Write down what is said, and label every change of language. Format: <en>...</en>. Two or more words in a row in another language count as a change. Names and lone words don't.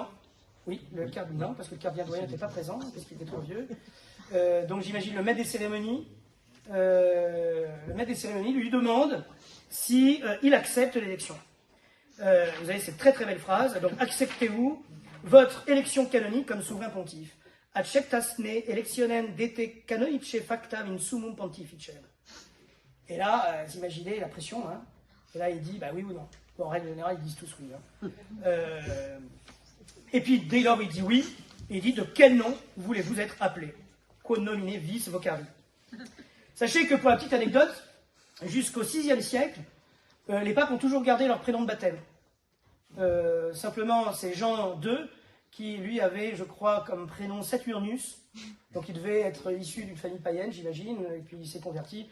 <fr>Oui, non, parce que le cardinal doyen n'était pas présent, parce qu'il était trop vieux. Donc j'imagine le maître des cérémonies. Le maître des cérémonies lui demande si il accepte l'élection. Vous avez cette très très belle phrase. Donc acceptez-vous votre élection canonique comme souverain pontife.</fr> <la>Acceptasne electionem dete canonice factam in summum pontificem.</la> <fr>Et là, vous imaginez la pression, hein. Et là, il dit, bah oui ou non. Bon, en règle générale, ils disent tous oui. Hein. Et puis, dès lors, il dit oui, et il dit, de quel nom voulez-vous être appelé?</fr> <la>Quod nomine vis vocari.</la> <fr>Sachez que, pour la petite anecdote, jusqu'au VIe siècle, les papes ont toujours gardé leur prénom de baptême. Simplement, c'est Jean II qui, lui, avait, je crois, comme prénom Saturnus. Donc, il devait être issu d'une famille païenne, j'imagine, et puis il s'est converti.</fr>